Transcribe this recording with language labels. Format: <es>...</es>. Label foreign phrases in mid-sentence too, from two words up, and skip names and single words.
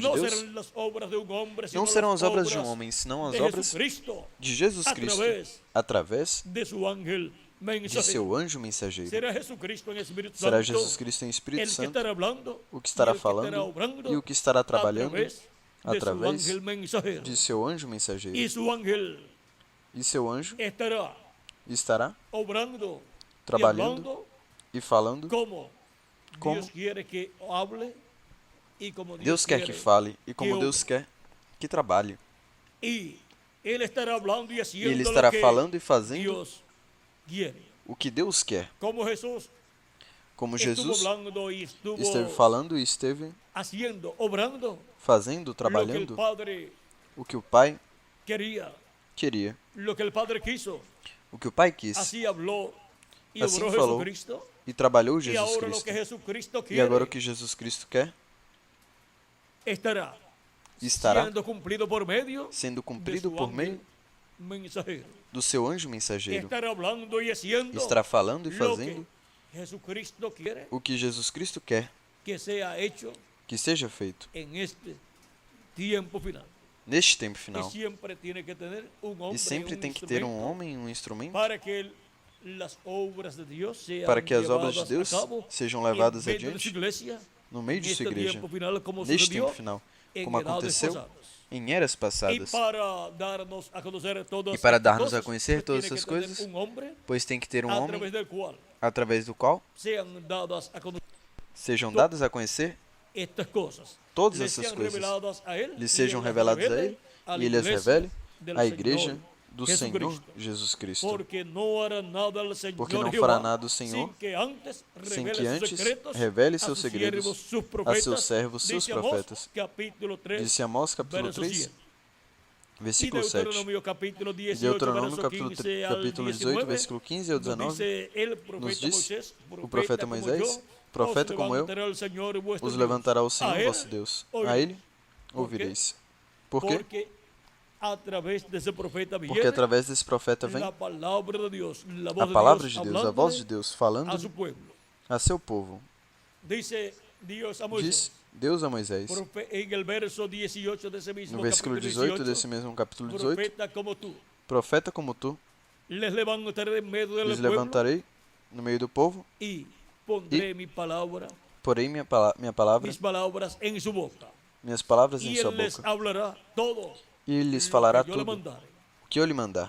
<es>No</es> <pt>Deus.</pt> <es>serán las obras de un hombre, sino</es> <pt>Não serão</pt> <es>las</es> <pt>as obras de um</pt> <es>obras</es> <pt>homem, senão as</pt> <es>de</es> <pt>obras</pt> <es>Jesucristo,</es> <pt>de Jesus Cristo, através através</pt> <es>de su ángel</es> <pt>de</pt> <es>mensajero.</es> <pt>seu anjo mensageiro.</pt> <es>Será Jesucristo en Espíritu</es> <pt>Será</pt> <es>Santo</es> <pt>Jesus Cristo em Espírito</pt> <es>el que</es> <pt>Santo,</pt> <es>estará hablando,</es> <pt>o que estará</pt> <es>y el que estará</es> <pt>falando</pt> <es>obrando</es> <pt>e o que estará trabalhando</pt> <es>de su</es> <pt>através</pt> <es>ángel mensajero.</es> <pt>de seu anjo</pt> <es>Y</es> <pt>mensageiro.</pt> <es>su ángel</es> <pt>E seu anjo</pt> <es>estará</es> <pt>estará</pt> <es>obrando</es> <pt>trabalhando</pt> <es>y hablando</es> <pt>e falando</pt> <es>como</es> <pt>como</pt> <es>Dios quiere que hable y como</es> <pt>Deus quer que fale e como Deus quer que trabalhe.</pt> <es>Y él estará hablando y</es> <pt>E</pt> <es>haciendo</es> <pt>ele</pt> <es>lo</es> <pt>estará</pt> <es>que</es> <pt>falando e fazendo</pt> <es>Dios quiere.</es> <pt>o que Deus quer.</pt> <es>Como Jesús</es> <pt>Como</pt> <es>estuvo</es> <pt>Jesus</pt> <es>hablando y estuvo</es> <pt>esteve falando e esteve</pt> <es>haciendo, obrando</es> <pt>fazendo,</pt> <es>lo que el</es> <pt>trabalhando</pt> <es>Padre</es> <pt>o que o Pai</pt> <es>quería,</es> <pt>queria,</pt> <es>lo que el Padre quiso.</es> <pt>o que o Pai quis.</pt> <es>Así habló y</es> <pt>Assim</pt> <es>obró</es> <pt>falou</pt> <es>Jesucristo.</es> <pt>e trabalhou</pt> <es>Y</es> <pt>Jesus</pt> <es>ahora lo</es> <pt>Cristo.</pt> <es>que Jesucristo</es> <pt>E</pt> <es>quiere</es> <pt>agora o que Jesus Cristo quer</pt> <es>estará</es> <pt>estará</pt> <es>siendo cumplido por medio</es> <pt>sendo</pt> <es>de</es> <pt>cumprido</pt> <es>su</es> <pt>por</pt> <es>ángel</es> <pt>meio</pt> <es>mensajero.</es> <pt>do seu anjo mensageiro.</pt> <es>Estará hablando y haciendo</es> <pt>Estará falando e</pt> <es>lo</es> <pt>fazendo</pt> <es>que Jesucristo quiere</es> <pt>o que Jesus Cristo quer</pt> <es>que sea hecho</es> <pt>que seja feito</pt> <es>en este tiempo final.</es> <pt>neste tempo</pt> <es>Y</es> <pt>final.</pt> <es>siempre tiene que tener un hombre</es> <pt>E sempre</pt> <es>un</es> <pt>tem que ter um</pt> <es>instrumento</es> <pt>homem, um instrumento,</pt> <es>para que las obras de Dios sean</es> <pt>para que as obras de</pt> <es>llevadas</es> <pt>Deus</pt> <es>a cabo</es> <pt>sejam</pt> <es>en</es> <pt>levadas</pt> <es>medio de su</es> <pt>adiante</pt> <es>iglesia,</es> <pt>no meio de</pt> <es>en</es> <pt>sua</pt> <es>este</es> <pt>igreja,</pt> <es>tiempo final, como</es> <pt>neste</pt> <es>sucedió</es> <pt>tempo final,</pt> <es>en</es> <pt>como</pt> <es>edades</es> <pt>aconteceu</pt> <es>pasadas.</es> <pt>em eras</pt> <es>Y</es> <pt>passadas.</pt> <es>para darnos a conocer todas</es> <pt>E para</pt> <es>estas</es> <pt>darmos a</pt> <es>cosas,</es> <pt>conhecer</pt> <es>pues</es> <pt>todas</pt> <es>tiene</es> <pt>essas</pt> <es>que tener</es> <pt>coisas,</pt> <es>un hombre</es> <pt>Pois tem que ter um</pt> <es>a</es> <pt>homem</pt> <es>través del cual</es> <pt>através do qual</pt> <es>sean dadas a conocer</es> <pt>sejam dadas a conhecer</pt> <es>estas cosas.</es> <pt>todas</pt> <es>Le</es> <pt>essas</pt> <es>sean</es> <pt>coisas,</pt> <es>reveladas a él,</es> <pt>lhe</pt> <es>y</es> <pt>sejam</pt> <es>él las</es> <pt>reveladas a</pt> <es>revele</es> <pt>ele</pt> <es>a la</es> <pt>e ele as</pt> <es>iglesia</es> <pt>revele</pt> <es>del</es> <pt>à</pt> <es>Señor</es> <pt>igreja do Senhor</pt> <es>Jesucristo.</es> <pt>Jesus Cristo.</pt> <es>Porque no hará nada el Señor</es> <pt>Porque não</pt> <es>Jehová</es> <pt>fará nada o Senhor</pt> <es>sin que antes</es> <pt>sem</pt> <es>revele</es> <pt>que</pt> <es>sus</es> <pt>antes</pt> <es>secretos</es> <pt>revele</pt> <es>a</es> <pt>seus</pt> <es>sus</es> <pt>segredos</pt> <es>siervos, sus</es> <pt>a</pt> <es>profetas.</es> <pt>seus servos, seus</pt> <es>Dice Amós,</es> <pt>profetas.</pt> <es>capítulo 3,</es> <pt>Disse Amós capítulo</pt> <es>verso</es> <pt>3,</pt> <es>7. Y</es> <pt>versículo 7.</pt> <es>Deuteronomio capítulo</es> <pt>E</pt> <es>18,</es> <pt>Deuteronômio</pt> <es>verso</es> <pt>capítulo</pt> <es>15 al</es> <pt>capítulo 18,</pt> <es>19,</es> <pt>versículo 15 ao</pt> <es>nos</es> <pt>19,</pt> <es>dice el profeta</es> <pt>nos diz</pt> <es>Moisés,</es> <pt>o profeta</pt> <es>como</es> <pt>Moisés,</pt> <es>yo,</es> <pt>profeta</pt> <es>os</es> <pt>como eu,</pt> <es>levantará el Señor vuestro</es> <pt>os</pt> <es>Dios.</es> <pt>levantará o Senhor</pt> <es>A él</es> <pt>vosso Deus.</pt> <es>oiréis.</es> <pt>A ele</pt> <es>¿Por quê?</es> <pt>ouvireis. Por quê?</pt> <es>Porque a través de ese profeta</es> <pt>Porque</pt> <es>viene</es> <pt>através desse profeta vem</pt> <es>la palabra de Dios, la</es> <pt>a</pt> <es>voz</es> <pt>palavra</pt> <es>de</es> <pt>de</pt> <es>Dios,</es> <pt>Deus, a voz de</pt> <es>hablándole</es> <pt>Deus</pt> <es>a</es> <pt>falando</pt> <es>su pueblo.</es> <pt>a seu povo.</pt> <es>Dice Dios a Moisés,</es> <pt>Diz Deus a Moisés,</pt> <es>en el verso 18 de ese mismo</es> <pt>no versículo</pt> <es>capítulo</es> <pt>18 desse mesmo capítulo 18,</pt> <es>profeta como tú,</es> <pt>profeta como tu,</pt> <es>les levantaré en medio del</es> <pt>lhes</pt> <es>pueblo</es> <pt>levantarei no meio do povo,</pt> <es>y pondré mi palabra,</es> <pt>porei minha palavra,</pt> <es>mis palabras en su boca.</es> <pt>minhas palavras em</pt> <es>Y</es> <pt>sua</pt> <es>él les</es> <pt>boca,</pt> <es>hablará todo</es> <pt>e ele lhes</pt> <es>lo</es> <pt>falará</pt> <es>que yo le</es> <pt>tudo</pt> <es>mandare.</es> <pt>o que eu lhe mandar.</pt>